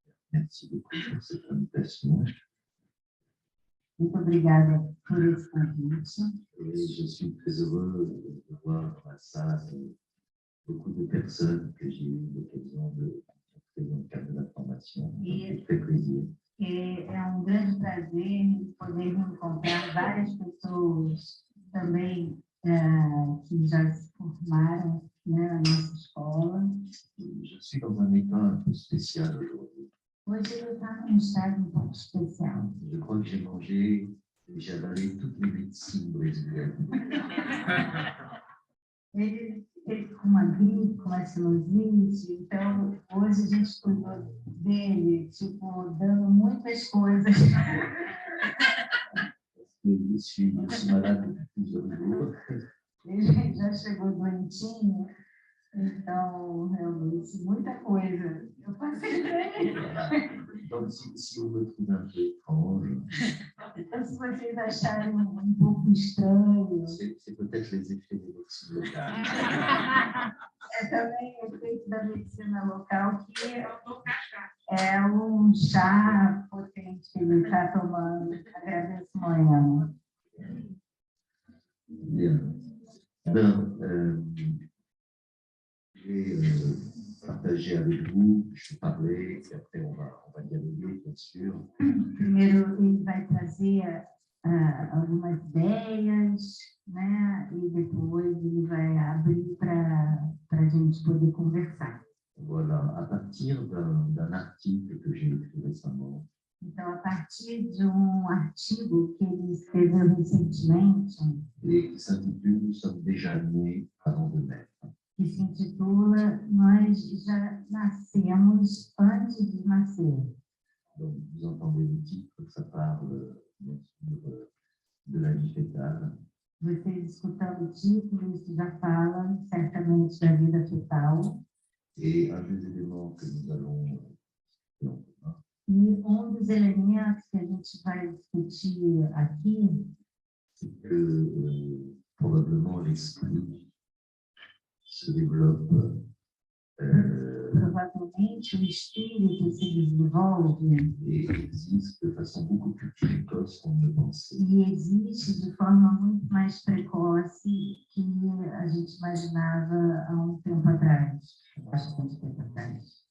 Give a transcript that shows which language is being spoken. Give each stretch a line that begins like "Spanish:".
French: Merci beaucoup pour cette invitation.
Portuguese: Muito obrigada por esse convite.
French: Et je suis très heureux de voir dans la salle beaucoup de personnes que j'ai eu l'occasion de rencontrer dans le cadre de la formation. C'est très plaisir.
Portuguese: É grande prazer poder encontrar várias pessoas também que já se formaram, né, na nossa escola.
French: Je suis dans un état un peu spécial aujourd'hui.
Portuguese: Hoje ele está num estado um pouco especial.
French: Je crois que j'ai mangé et j'ai avalé toutes les médecines brésiliennes.
Portuguese: Ele com uma gripe, com uma sinusite, então hoje a gente cuidou dele, tipo, dando muitas coisas.
French: Je suis malade depuis plusieurs jours.
Portuguese: Ele já chegou doentinho, então, realmente, muita coisa. Eu passei bem.
French: Donc, si on me trouve un peu étrange,
Portuguese: Então, se vocês acharem um pouco estranho,
French: c'est peut-être les effets des médecines locales.
Portuguese: é também o efeito da medicina local, que é um chá potente que ele está tomando. Agradeço, Moena.
French: Bien. Alors, je vais partager avec vous, je vais parler, et après on va dialoguer, bien sûr.
Portuguese: Primeiro, ele vai trazer algumas ideias, né? E depois ele vai abrir para a gente poder conversar.
French: Voilà, à partir d'un article que j'ai écrit récemment.
Portuguese: Então, a partir de artigo que ele escreveu recentemente,
French: et qui s'intitule Nous sommes déjà nés avant de naître.
Portuguese: que se intitula Nós já nascemos antes de nascer.
French: Donc, vous entendez le titre, ça parle bien sûr de la vie fétale.
Portuguese: Vocês escutando o título, isso já fala certamente da vida fetal.
French: Et un des éléments que nous allons
Portuguese: E dos elementos que a gente vai discutir aqui
French: c'est que probablement l'esprit se développe
Portuguese: provavelmente o espírito se desenvolve
French: et existe de façon beaucoup plus précoce qu'on ne pensait.
Portuguese: e existe de forma muito mais precoce que a gente imaginava há um tempo atrás, bastante tempo atrás.